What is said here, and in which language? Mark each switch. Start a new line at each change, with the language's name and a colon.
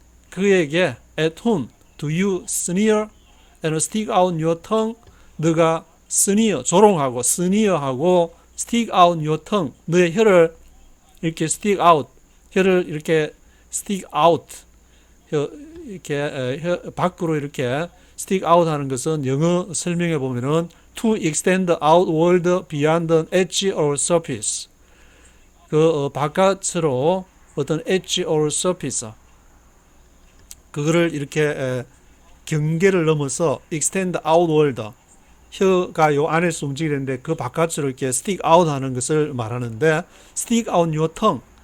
English: 그에게 at whom do you sneer and stick out your tongue?
Korean: 너가 sneer, 조롱하고 sneer하고
English: stick out your tongue,
Korean: 너의 혀를 이렇게 stick out, 혀를 이렇게 stick out, 이렇게 혀 밖으로 이렇게 stick out 하는 것은 영어 설명해 보면은
English: to extend outward beyond an edge or surface.
Korean: 그 바깥으로 어떤
English: edge or surface
Korean: 그거를 이렇게 경계를 넘어서
English: extend outward
Korean: 혀가 요 안에서 움직이는데 그 바깥으로 이렇게 stick out 하는 것을 말하는데
English: stick out your tongue